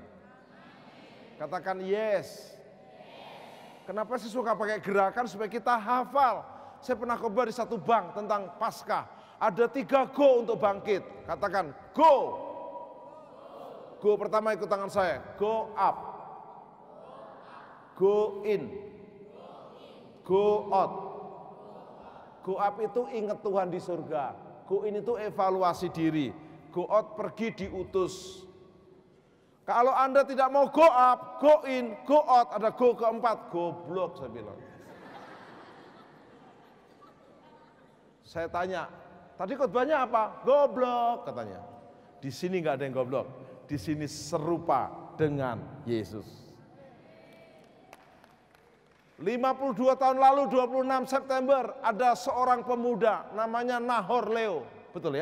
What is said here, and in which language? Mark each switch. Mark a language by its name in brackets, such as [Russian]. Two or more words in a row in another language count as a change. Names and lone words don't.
[Indonesian] Katakan yes. Kenapa saya suka pakai gerakan supaya kita hafal. Saya pernah khotbah di satu bank tentang Paskah. Ada 3 go untuk bangkit. Katakan go. Go pertama ikut tangan saya, [English] go up. Go in, go out. Go up [Indonesian] itu ingat Tuhan di surga. [English] Go in [Indonesian] itu evaluasi diri. [English] Go out [Indonesian] pergi diutus. Kalau Anda tidak mau [English] go up, go in, go out, [Indonesian] ada go keempat, goblok saya bilang. Saya tanya, tadi khotbahnya apa? Goblok katanya. Di sini nggak ada yang goblok. Di sini serupa dengan Yesus. 52 tahun lalu 26 September ada seorang pemuda namanya Nahor Leo, betul ya?